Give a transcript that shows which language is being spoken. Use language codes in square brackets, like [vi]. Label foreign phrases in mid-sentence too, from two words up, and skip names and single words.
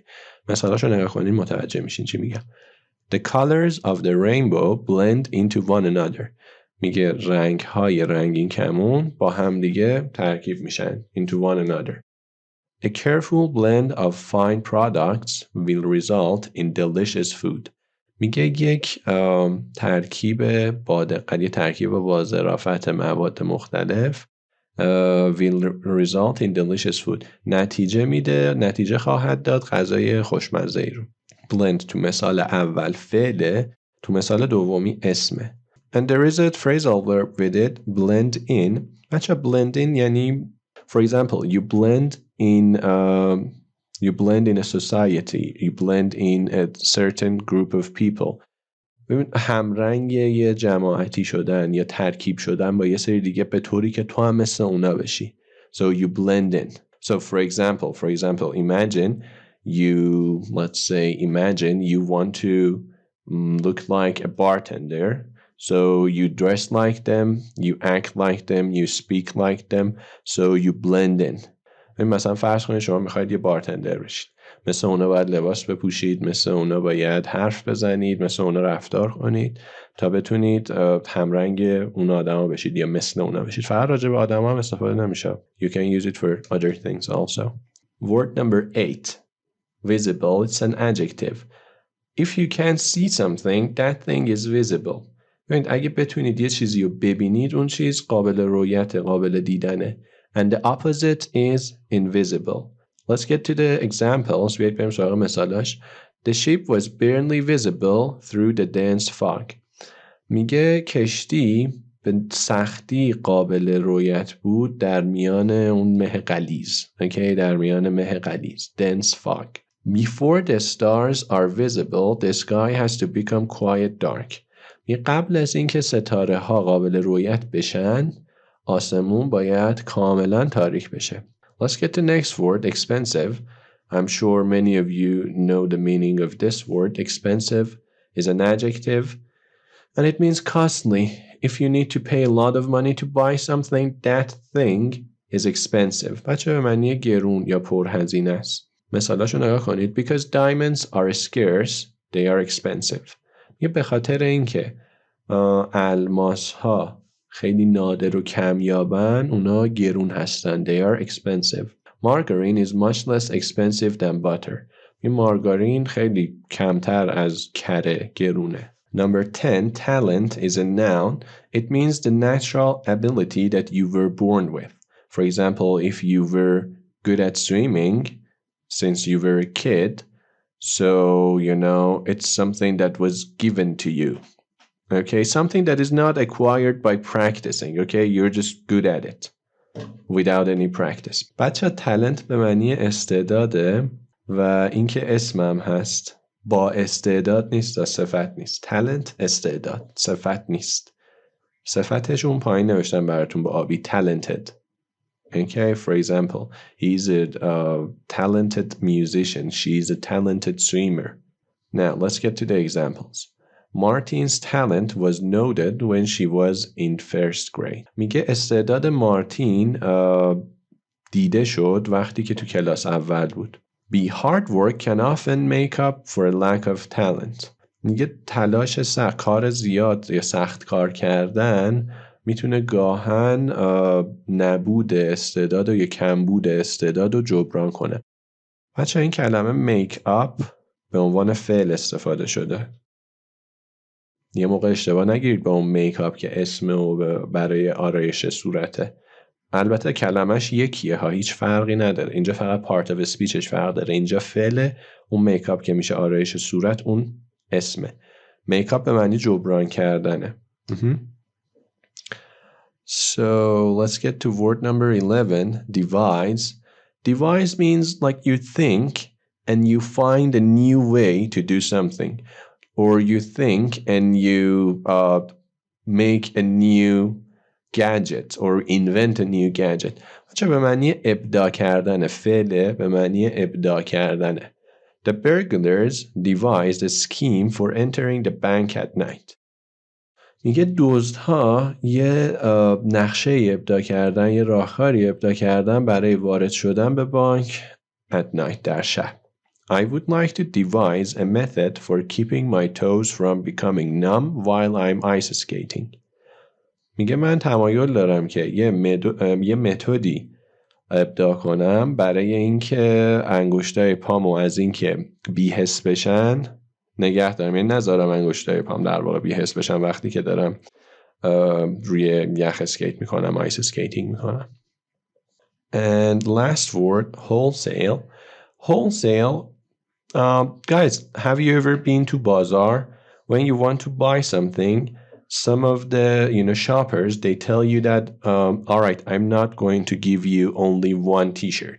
[fa] مثالاشو نگاه کنین متوجه میشین چی میگم. [en] The colors of the rainbow blend into one another. [fa] میگه رنگ های رنگین کمون با هم دیگه ترکیب میشن. [en] Into one another. A careful blend of fine products will result in delicious food. [fa] میگه یک ترکیب با دقت، یک ترکیب با ظرافت مواد مختلف [en] will result in delicious food. [fa] نتیجه خواهد داد غذای خوشمزه ای رو. blend تو مثال اول فعله، تو مثال دومی اسمه. [en] And there is a phrasal verb with it, blend in. بچه blend in یعنی for example you blend in a society, you blend in a certain group of people. [fa] ببین همرنگ یه جماعتی شدن یا ترکیب شدن با یه سری دیگه به طوری که تو هم مثل اونا بشی. [en] So you blend in. So for example, imagine you want to look like a bartender. So you dress like them, you act like them, you speak like them. So you blend in. [fa] مثلا فرض کنید شما میخواید یه بارتندر بشید، مثل اونا باید لباس بپوشید، مثل اونا باید حرف بزنید، مثل اونا رفتار کنید تا بتونید همرنگ اون آدما بشید یا مثل اونا بشید. فقط راجع به آدما هم استفاده نمیشه. [en] You can use it for other things also. Word number 8. Visible. It's an adjective. If you can see something, that thing is visible. [fa] ببینید اگه بتونید یه چیزی رو ببینید، اون چیز قابل رؤیت، قابل دیدنه. [en] And the opposite is invisible. Let's get to the examples. [fa] بیایید بریم سراغ مثالاش. [en] The ship was barely visible through the dense fog. [fa] میگه کشتی به سختی قابل رؤیت بود در میان اون مه غلیظ. Okay, در میان مه غلیظ. [en] Dense fog. Before the stars are visible, the sky has to become quite dark. [fa] قبل از اینکه ستاره ها قابل رؤیت بشن، آسمون باید کاملا تاریک بشه. [en] Let's get to next word, expensive. I'm sure many of you know the meaning of this word. Expensive is an adjective and it means costly. If you need to pay a lot of money to buy something, that thing is expensive. [fa] بچه به معنی گرون یا پرهزینه است. مثالاشو نگاه کنید. [en] Because diamonds are scarce, they are expensive. [fa] یه به خاطر اینکه الماس ها خیلی نادر و کمیابن اونا گرون هستن. [en] They are expensive. Margarine is much less expensive than butter. [fa] این مارگارین خیلی کمتر از کره گرونه. [en] Number 10, talent is a noun. It means the natural ability that you were born with. For example, if you were good at swimming since you were a kid, so, you know, it's something that was given to you. Okay, something that is not acquired by practicing. Okay, you're just good at it without any practice. [fa] بچه talent به معنی استعداده و اینکه اسمم هست. با استعداد نیست و صفت نیست. talent استعداد، صفت نیست. صفتش اون پایین نوشتم براتون با آبی. [en] talented. Okay, for example, he's a talented musician. She's a talented swimmer. Now, let's get to the examples. Martin's talent was noted when she was in first grade. [fa] میگه استعداد مارتین دیده شد وقتی که تو کلاس اول بود. [en] Be hard work can often make up for a lack of talent. [fa] میگه تلاش سخت، کار زیاد یا سخت کار کردن میتونه گاهن نبود استعداد و یا کمبود استعداد رو جبران کنه. بچه این کلمه [en] make up [fa] به عنوان فعل استفاده شده. یه موقع اشتباه نگیرید با اون [en] make up [fa] که اسم و برای آرایش صورته. البته کلمش یکیه ها، هیچ فرقی نداره. اینجا فقط [en] part of speechش [fa] فرق داره. اینجا فعل، اون [en] make up [fa] که میشه آرایش صورت اون اسمه. [en] make up [fa] به معنی جبران کردنه. [en] So let's get to word number 11, devise. Devise means like you think and you find a new way to do something. Or you think and you make a new gadget or invent a new gadget. [fa] چه به معنی ابداع کردن. فعله به معنی ابداع کردنه. [en] The burglars devised a scheme for entering the bank at night. [fa] میگه دزدها یه نقشه ابداع کردن، یه راهکاری ابداع کردن برای وارد شدن به بانک [en] at night، [fa] در شب. [en] I would like to devise a method for keeping my toes from becoming numb while I'm ice skating. [fa] میگه من تمایل دارم که یه متدی ابداع کنم برای اینکه انگشتای پامو از اینکه بی‌حس بشن نگه دارم. یعنی نذارم انگشتای پام در واقع بی‌حس بشن وقتی که دارم روی یخ اسکیت میکنم، [en] ice skating [fa] میکنم. [en] And last word, wholesale. Wholesale, guys, have you ever been to bazaar? When you want to buy something, some of the shoppers, they tell you that all right, I'm not going to give you only one t-shirt.